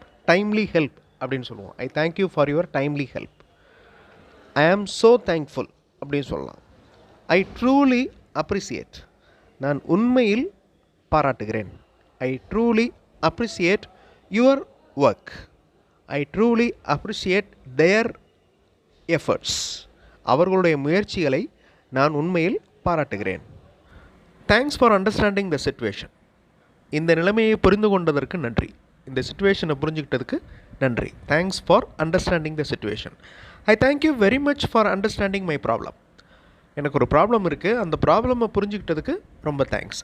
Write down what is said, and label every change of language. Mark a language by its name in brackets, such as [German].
[English] timely help [Tamil] அப்படின்னு சொல்லுவோம். [English] I thank you for your timely help. I am so thankful [Tamil] அப்படின்னு சொல்லலாம். [English] I truly appreciate. [Tamil] நான் உண்மையில் பாராட்டுகிறேன். [English] I truly appreciate your work. I truly appreciate their efforts. [Tamil] அவர்களுடைய முயற்சிகளை நான் உண்மையில் பாராட்டுகிறேன். [English] Thanks for understanding the situation. [Tamil] இந்த நிலைமையை புரிந்து கொண்டதற்கு நன்றி. இந்த சிச்சுவேஷனை புரிஞ்சுக்கிட்டதுக்கு நன்றி. [English] Thanks for understanding the situation. I thank you very much for understanding my problem. [Tamil] எனக்கு ஒரு ப்ராப்ளம் இருக்குது, அந்த ப்ராப்ளமை புரிஞ்சுக்கிட்டதுக்கு ரொம்ப தேங்க்ஸ்.